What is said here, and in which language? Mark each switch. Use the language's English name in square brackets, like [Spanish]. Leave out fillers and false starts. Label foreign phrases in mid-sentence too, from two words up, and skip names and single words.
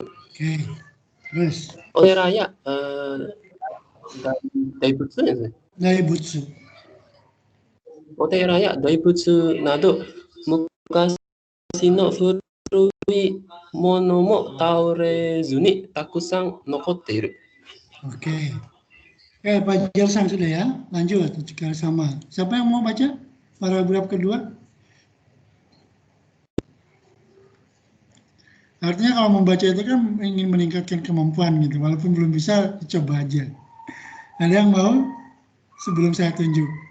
[Japanese] お寺や大仏ですね。お寺や大仏など昔の古いものも倒れずにたくさん残っている。 [Indonesian] Oke. Pak Jersang sudah ya. Lanjut juga sama. Siapa yang mau baca paragraf kedua? Artinya kalau membaca itu kan ingin meningkatkan kemampuan gitu. Walaupun belum bisa, coba aja. Ada yang mau sebelum saya tunjuk?